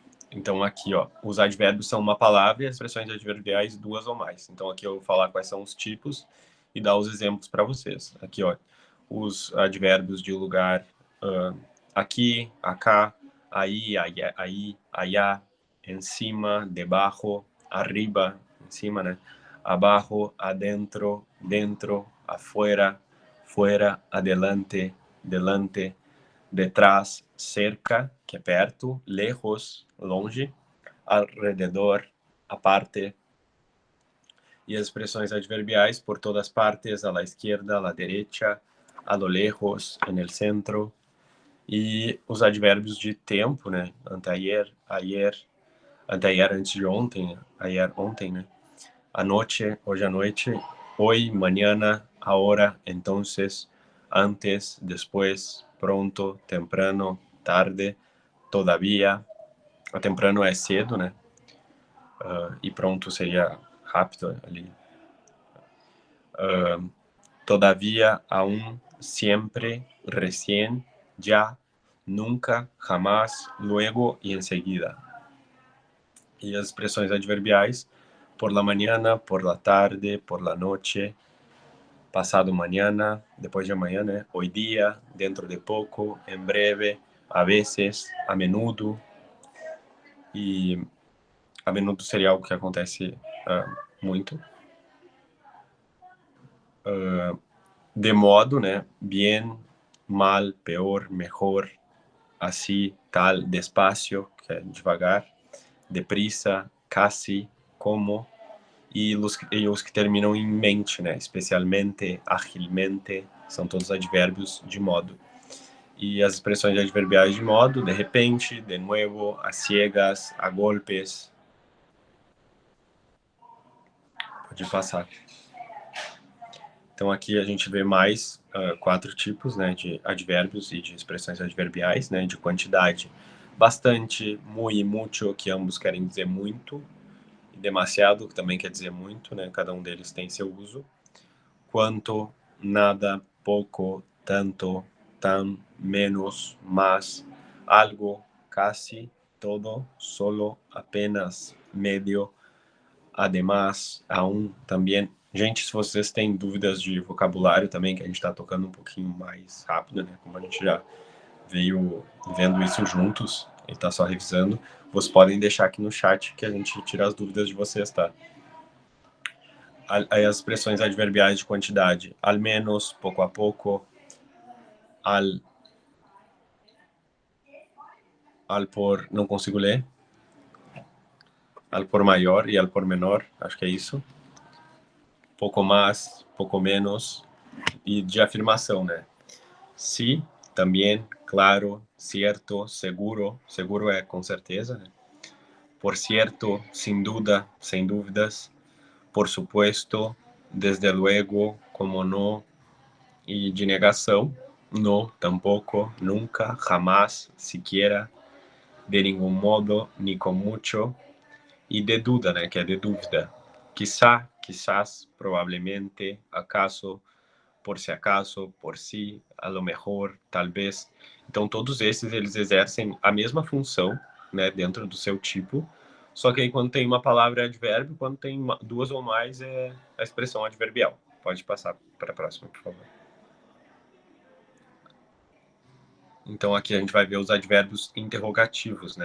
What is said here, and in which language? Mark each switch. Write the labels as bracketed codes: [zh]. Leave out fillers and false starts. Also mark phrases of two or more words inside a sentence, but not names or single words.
[pt] Então, aqui, ó, os advérbios são uma palavra e as expressões adverbiais 2 ou mais. Então, aqui eu vou falar quais são os tipos e dar os exemplos para vocês. Aqui, ó, os advérbios de lugar, aqui, acá, aí, aí, allá, em cima, debaixo, arriba, em cima, né? [es] Abajo, adentro, dentro, afuera, fuera, adelante, delante, detrás, cerca, [pt] que é perto, [es] lejos, longe, alrededor, a parte. [pt] E as expressões adverbiais [es] por todas partes, a la izquierda, a la derecha, a lo lejos, en el centro. [pt] E os advérbios de tempo, né? [es] Anteayer, ayer, anteayer [pt] antes de ontem, ayer ontem, né? Anoche, hoje à noite, [es] hoy, mañana, ahora, entonces, antes, después, pronto, temprano, tarde, todavía. [pt] A temprano é cedo, né? E pronto seria rápido ali. [es] Todavía, aún, siempre, recién, ya, nunca, jamás, luego e enseguida. [pt] E as expressões adverbiais, [es] por la mañana, por la tarde, por la noche, passado mañana, [pt] depois de amanhã, né? [es] Hoy día, [pt] dentro de pouco, em breve, [es] a veces, a menudo. [pt] E [es] a menudo [pt] seria algo que acontece muito. De modo, né? [es] Bien, mal, peor, mejor, [pt] assim, tal, despacio, que é devagar, [es] deprisa, casi, como, [pt] e os que terminam em mente, né? Especialmente, agilmente, são todos advérbios de modo. E as expressões adverbiais de modo, [es] de repente, de nuevo, a ciegas, a golpes. [pt] Pode passar. Então aqui a gente vê mais 4 tipos, né, de advérbios e de expressões adverbiais, né, de quantidade. Bastante, [es] muy, mucho, [pt] que ambos querem dizer muito, e demasiado, que também quer dizer muito, né, cada um deles tem seu uso. Quanto, nada, pouco, [es] tanto, tan, menos, más, algo, casi, todo, solo, apenas, medio, además, aún, [pt] também. Gente, se vocês têm dúvidas de vocabulário também, que a gente está tocando um pouquinho mais rápido, né? Como a gente já veio vendo isso juntos, e está só revisando, vocês podem deixar aqui no chat que a gente tira as dúvidas de vocês, tá? Aí as expressões adverbiais de quantidade, [es] al menos, [pt] pouco a pouco, al por, não consigo ler, al por maior e al por menor, acho que é isso. Pouco mais, pouco menos, e de afirmação, né? [es] Sí, também, claro, cierto, seguro, seguro [pt] é com certeza, né? [es] Por cierto, sin duda, [pt] sem dúvidas, [es] por supuesto, desde luego, como no, [pt] e de negação, no, tampouco, nunca, [es] jamás, siquiera, [pt] de nenhum modo, [es] ni con mucho, [pt] e de dúvida, né, que é de dúvida. [es] Quizá, quizás, provavelmente, acaso, [pt] por se acaso, [es] por si, a lo mejor, [pt] talvez. Então, todos esses, eles exercem a mesma função, né, dentro do seu tipo, só que aí quando tem uma palavra é advérbio, quando tem duas ou mais é a expressão adverbial. Pode passar para a próxima, por favor. Então, aqui a gente vai ver os advérbios interrogativos, né?